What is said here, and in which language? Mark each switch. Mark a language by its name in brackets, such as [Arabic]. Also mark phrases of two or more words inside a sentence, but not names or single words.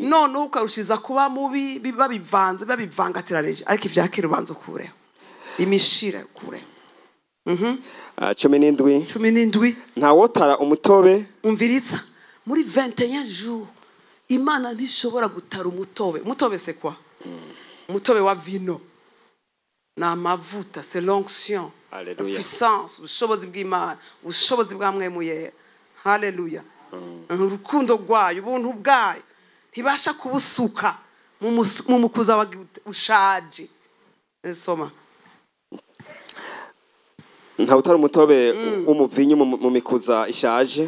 [Rundi] None ukarushiriza kuba mubi, biba bivanze, biba bivangatiraneje. Ariko ivyakira ubanza kureho, imishire kureho. 17 ntawotara umutobe. Umviritsa muri 21 jours Imana ntishobora gutara umutobe. Umutobe [French] c'est quoi? [Rundi] Umutobe wa vino na mavuta, [French] c'est l'onction, la puissance, [Rundi] ubushobozi bw'Imana, ubushobozi bwa Mwemu Yera. Haleluya. Urukundo rwayo, ubuntu bwayo ntibasha kubusuka mu mukuza wa ushaje. Soma. Ntawutara umutobe w'umuvinyu mu mikuza ishaje.